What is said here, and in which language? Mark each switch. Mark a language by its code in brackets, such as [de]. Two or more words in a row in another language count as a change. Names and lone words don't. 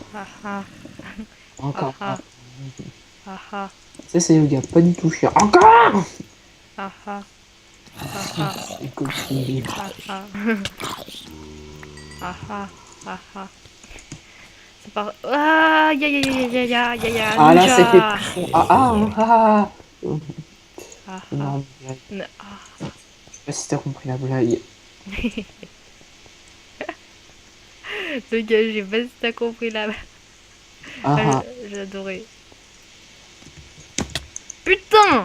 [fr] Ah ah. Ah Encore. ah. Ah ah. Ça, c'est le gars pas du tout chiant. Encore. Ah ah. Ah ah. Écoute, il est- Ah ah. Ah ah. Ah ah. C'est pas... Ah, ya ya ya ya ya ya ya Ah là, c'était ninja. plus. Ah ah ah. Ah. Ah ah. Énorme blague. Ah. Je sais pas si t'as compris la blague. Le gars, j'ai pas si t'as compris là. Ah ah. J'ai adoré. Putain!